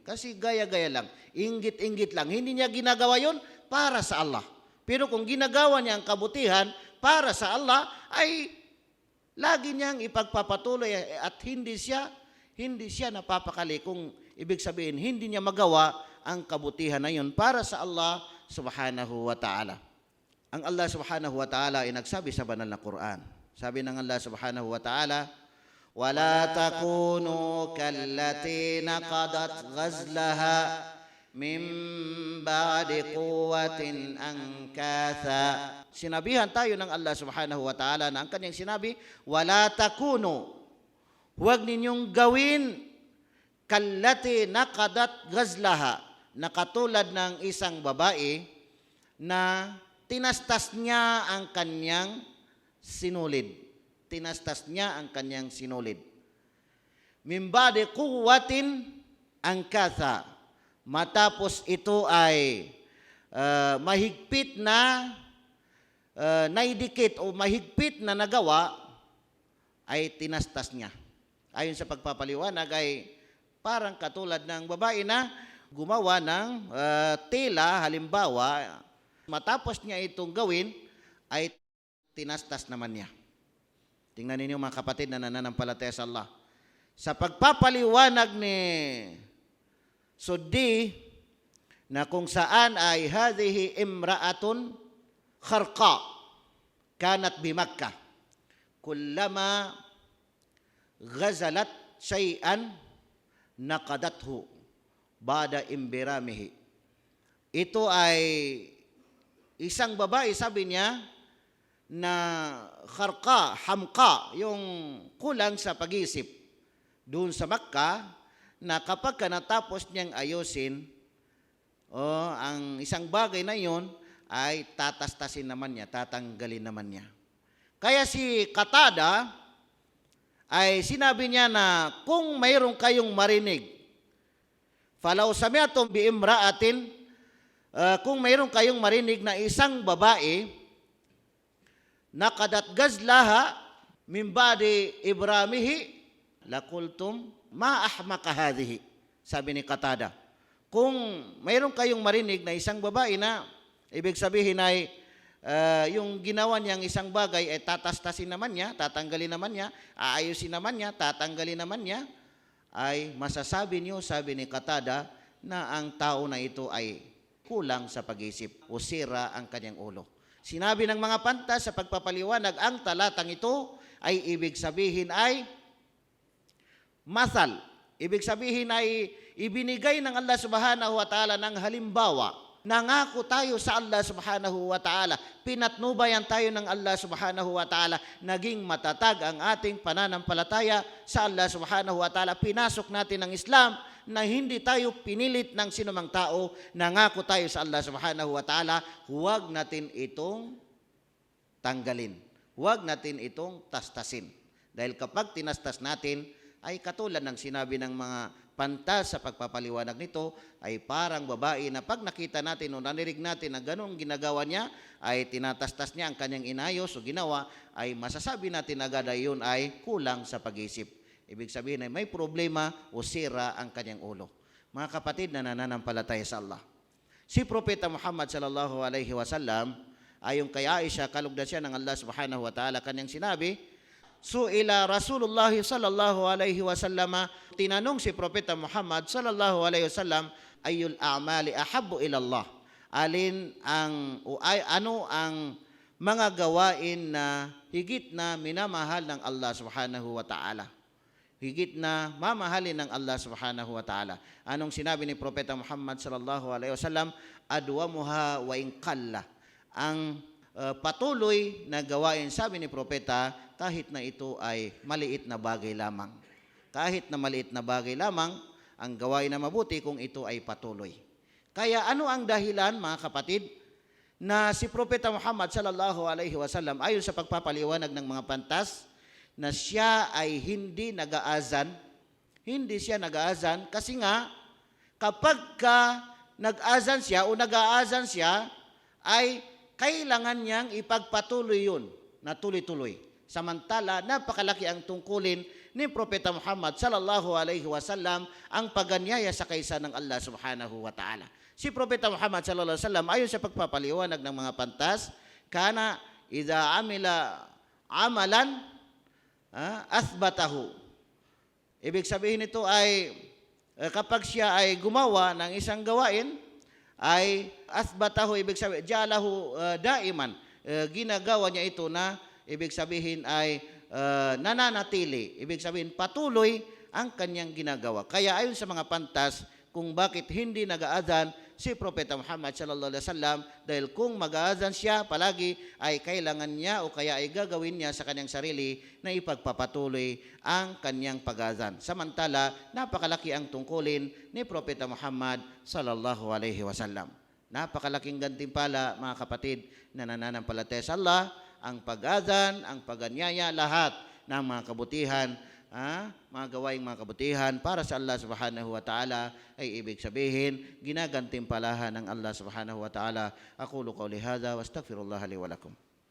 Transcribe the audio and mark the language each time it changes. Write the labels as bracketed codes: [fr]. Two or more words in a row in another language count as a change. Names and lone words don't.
[tl] Kasi gaya-gaya lang, inggit-inggit lang, hindi niya ginagawa yun para sa Allah. Pero kung ginagawa niya ang kabutihan para sa Allah, ay lagi niyang ipagpapatuloy at hindi siya napapakali, kung ibig sabihin hindi niya magawa ang kabutihan na yun para sa Allah [ar] سبحانه وتعالى. [tl] Ang Allah [ar] سبحانه وتعالى [tl] ay nagsabi sa banal na Quran. Sabi ng [ar] الله سبحانه وتعالى, وَلَا تَكُونُوا كَالَّتِي نَقَضَتْ غَزْلَهَا مِنْ بَعْدِ قُوَّةٍ أَنْكَاثًا. [tl] Sinabihan tayo ng Allah [ar] سبحانه وتعالى [tl] na ang kanyang sinabi, [ar] وَلَا تَكُونُوا, [tl] huwag ninyong gawin [ar] كالتي نقضت غزلها, [tl] na katulad ng isang babae na tinastas niya ang kanyang sinulid. Tinastas niya ang kanyang sinulid. [ar] من بعد قوة أنكاثا, [tl] matapos ito ay mahigpit na naidikit o mahigpit na nagawa, ay tinastas niya. Ayon sa pagpapaliwanag ay parang katulad ng babae na gumawa ng tela, halimbawa, matapos niya itong gawin, ay tinastas naman niya. Tingnan ninyo mga kapatid na nananampalataya sa Allah. Sa pagpapaliwanag ni Suddi, na kung saan ay [ar] هذه امرأة خرقاء كانت بمكة كلما غزلت شيئا نقضته بعد إبرامه. [tl] Ito ay isang babae, sabi niya, na [ar] خرقاء، حمقاء, [tl] yung kulang sa pag-isip doon sa Makkah, na kapag natapos niyang ayusin ang isang bagay na yon, ay tatastasin naman niya, tatanggalin naman niya. Kaya si Qatada ay sinabi niya na kung mayroon kayong marinig, [ar] فلو سمعتم بامرأة, [tl] kung mayroon kayong marinig na isang babae [ar] نقضت غزلها من بعد إبرامه لقلتم ما أحمق هذه. [tl] Sabi ni Qatada, kung mayroon kayong marinig na isang babae na ibig sabihin ay yung ginawa niyang isang bagay ay tatastasin naman niya, tatanggalin naman niya, aayusin naman niya, tatanggalin naman niya, ay masasabi niyo, sabi ni Qatada, na ang tao na ito ay kulang sa pag-isip o sira ang kanyang ulo. Sinabi ng mga pantas sa pagpapaliwanag, ang talatang ito ay ibig sabihin ay masal. Ibig sabihin ay ibinigay ng Allah [ar] سبحانه وتعالى [tl] ng halimbawa. Nangako tayo sa Allah [ar] سبحانه وتعالى. [tl] Pinatnubayan tayo ng Allah [ar] سبحانه وتعالى. [tl] Naging matatag ang ating pananampalataya sa Allah [ar] سبحانه وتعالى. [tl] Pinasok natin ang Islam na hindi tayo pinilit ng sinumang tao. Nangako tayo sa Allah [ar] سبحانه وتعالى. [tl] Huwag natin itong tanggalin. Huwag natin itong tastasin. Dahil kapag tinastas natin, ay katulad ng sinabi ng mga pantas sa pagpapaliwanag nito, ay parang babae na pag nakita natin o nanirig natin na ganun ginagawa niya, ay tinatastas niya ang kanyang inayos o ginawa, ay masasabi natin agad ay yun ay kulang sa pag-isip. Ibig sabihin ay may problema o sira ang kanyang ulo. Mga kapatid na nananampalataya sa Allah, Si Propeta Muhammad [ar] صلى الله عليه وسلم, [tl] ayon kay Aisha, kalugdan siya ng Allah [ar] سبحانه وتعالى, [tl] kanyang sinabi, [ar] سئل رسول الله صلى الله عليه وسلم, [tl] tinanong si Propeta Muhammad [ar] صلى الله عليه وسلم, أي الأعمال أحب إلى الله? [tl] Ano ang mga gawain na higit na minamahal ng Allah [ar] سبحانه وتعالى? [tl] Higit na mamahalin ng Allah [ar] سبحانه وتعالى. [tl] Anong sinabi ni Propeta Muhammad [ar] صلى الله عليه وسلم? أدومها وإن قل. [tl] Ang patuloy na gawain, sabi ni Propeta, kahit na ito ay maliit na bagay lamang. Kahit na maliit na bagay lamang, ang gawain na mabuti kung ito ay patuloy. Kaya ano ang dahilan, mga kapatid, na si Propeta Muhammad [ar] صلى الله عليه وسلم, [tl] ayon sa pagpapaliwanag ng mga pantas, na siya ay hindi nag-aazan. Hindi siya nag-aazan kasi nga kapag nag-aazan siya o nag-aazan siya, ay kailangan niyang ipagpatuloy yun na tuloy-tuloy. Samantala, napakalaki ang tungkulin ni Propeta Muhammad [ar] صلى الله عليه وسلم, [tl] ang paganyaya sa kaisa ng Allah [ar] سبحانه وتعالى. [tl] Si Propeta Muhammad [ar] صلى الله عليه وسلم, [tl] ayon sa pagpapaliwanag ng mga pantas, [ar] كان إذا عمل عملا أثبته. [tl] Ibig sabihin nito ay kapag siya ay gumawa ng isang gawain, ay athbatahu, ibig sabihin [ar] جعله دائما, [tl] ginagawa niya ito na ibig sabihin ay nananatili, ibig sabihin patuloy ang kanyang ginagawa. Kaya ayon sa mga pantas kung bakit hindi nag-aadhan si Propeta Muhammad [ar] صلى الله عليه وسلم, [tl] dahil kung mag-aadhan siya palagi, ay kailangan niya o kaya ay gagawin niya sa kanyang sarili na ipagpapatuloy ang kanyang pag-aadhan. Samantala, napakalaki ang tungkulin ni Propeta Muhammad [ar] صلى الله عليه وسلم. [tl] Napakalaking gantimpala, mga kapatid, na nananampalataya sa Allah, ang pag-aadhan, ang pag-anyaya, lahat ng mga kabutihan, mga gawaing mga kabutihan para sa Allah [ar] سبحانه وتعالى, [tl] ay ibig sabihin ginagantimpalahan ng Allah [ar] سبحانه وتعالى. أقول قولي هذا وأستغفر الله لي ولكم.